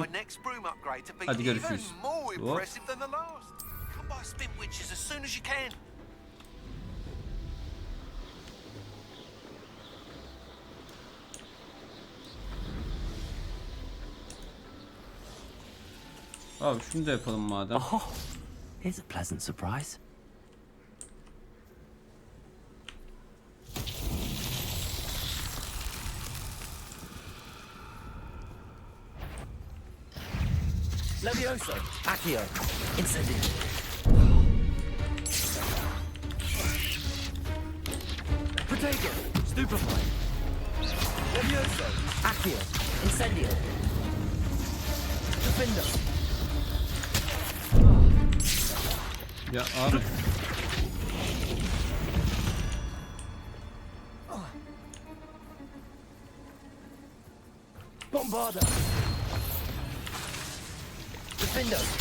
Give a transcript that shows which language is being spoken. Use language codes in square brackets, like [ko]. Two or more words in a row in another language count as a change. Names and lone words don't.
[tr] Hadi görüşürüz. Hop. Abi şunu da yapalım madem. [en] Oh, here's a pleasant surprise. [tr] Levioso, Accio, Incendio. Protego, Stupefy. Levioso, Accio, Incendio. Defender. Ya abi. Bombarda. Defender.